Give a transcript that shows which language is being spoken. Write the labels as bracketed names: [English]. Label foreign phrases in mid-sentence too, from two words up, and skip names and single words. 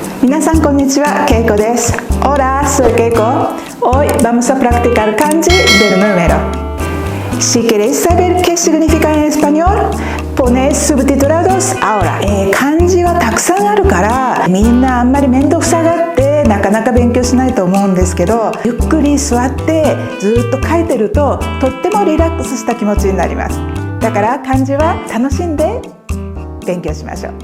[Japanese] 皆さんこんにちは、ケイコです。 [Spanish] Hola, soy Keiko. Hoy vamos a practicar kanji del número. Si queréis saber qué significa en español, ponéis subtitulados ahora. [Japanese] 漢字はたくさんあるからみんなあんまり面倒くさがってなかなか勉強しないと思うんですけど、ゆっくり座ってずっと書いてるととってもリラックスした気持ちになります。だから漢字は楽しんで勉強しましょう。